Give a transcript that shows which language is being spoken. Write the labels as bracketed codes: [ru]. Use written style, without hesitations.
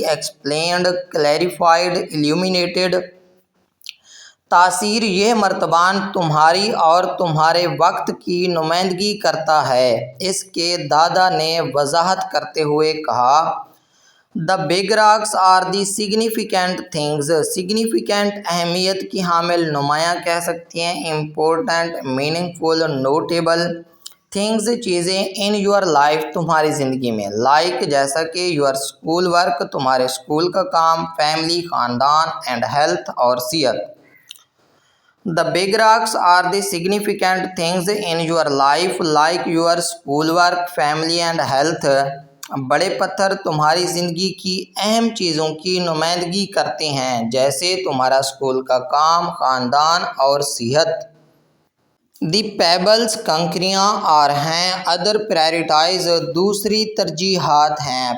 [ur] Explained, clarified, ایلومینیٹڈ. تاثیر یہ مرتبان تمہاری اور تمہارے وقت کی نمائندگی کرتا ہے، اس کے دادا نے وضاحت کرتے ہوئے کہا. [en] The big rocks are the significant things. [ur] significant اہمیت کی حامل، نمایاں کہہ سکتی ہیں. [en] important meaningful notable things چیزیں. in your life [ur] تمہاری زندگی میں. like جیسا کہ [en] your school work [ur] تمہارے اسکول کا کام. family خاندان. [en] and health [ur] اور صحت. [en] The big rocks are the significant things in your life like your school work, family and health. [ur] بڑے پتھر تمہاری زندگی کی اہم چیزوں کی نمائندگی کرتے ہیں، جیسے تمہارا اسکول کا کام، خاندان اور صحت. [en] the pebbles [ur] کنکریاں اور ہیں. [en] other priorities [ur] دوسری ترجیحات ہیں.